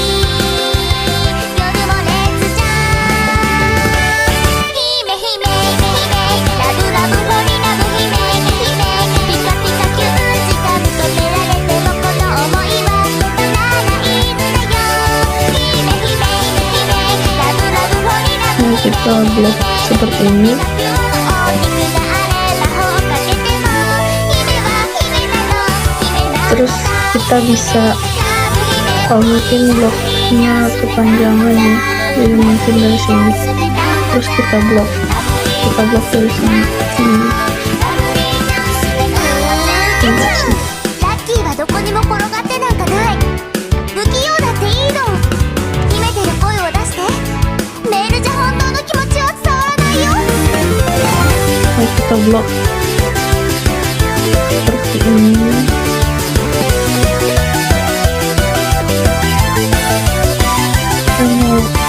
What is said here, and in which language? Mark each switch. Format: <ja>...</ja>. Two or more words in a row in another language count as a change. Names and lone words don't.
<ja>夜も熱じゃん。姫姫ラブラブホリラブ姫姫ピカピカキュンしか認められてもこの想いは止まらないのだよ。姫姫ラブラブホリラブ</ja> <id>Nah, kita blok seperti ini. Terus kita bisa, kalau mungkin bloknya kepanjangan ya, jadi mungkin dari sini. Terus kita blok dari sini. Enggak sih.</id> <ja>ラッキーはどこにも転がってなんかない。不器用だっていいの。秘めてる声を出して。メールじゃ本当の気持ちは伝わらないよ。</ja> <id>Nah, kita blok seperti ini. Kita mau</id>